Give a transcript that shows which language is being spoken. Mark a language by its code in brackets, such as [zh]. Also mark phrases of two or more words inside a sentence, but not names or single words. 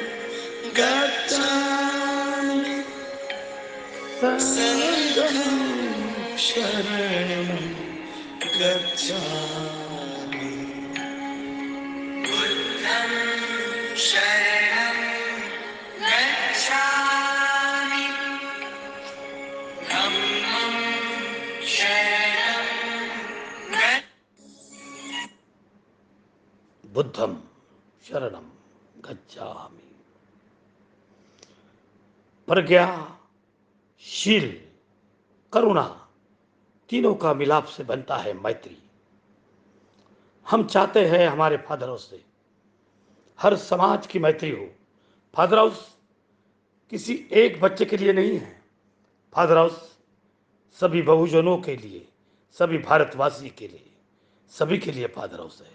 [pi] गच्छामि संघं शरणं गच्छामि बुद्धं शरणं गच्छामि धम्मं शरणं बुद्धम शरणम गच्छामि। [hi] प्रज्ञा, शील, करुणा तीनों का मिलाप से बनता है मैत्री। हम चाहते हैं हमारे फादर हाउस से हर समाज की मैत्री हो। फादर हाउस किसी एक बच्चे के लिए नहीं है, फादर हाउस सभी बहुजनों के लिए, सभी भारतवासी के लिए, सभी के लिए फादर हाउस है।